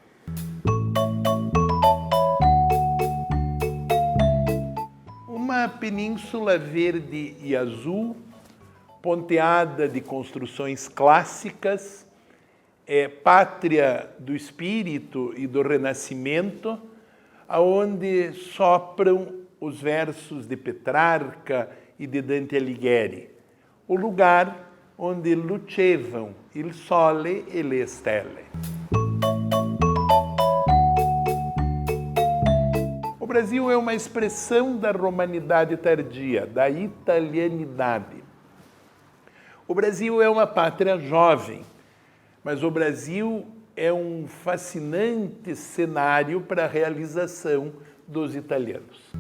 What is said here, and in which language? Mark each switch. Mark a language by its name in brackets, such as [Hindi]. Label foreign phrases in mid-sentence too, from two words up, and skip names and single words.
[Portuguese] Uma península verde e azul, ponteada de construções clássicas, pátria do espírito e do renascimento, aonde sopram os versos de Petrarca e de Dante Alighieri, o lugar onde [Italian] lucevano il sole e le stelle. [Portuguese] O Brasil é uma expressão da romanidade tardia, da italianidade. O Brasil é uma pátria jovem, mas o Brasil é um fascinante cenário para a realização dos italianos.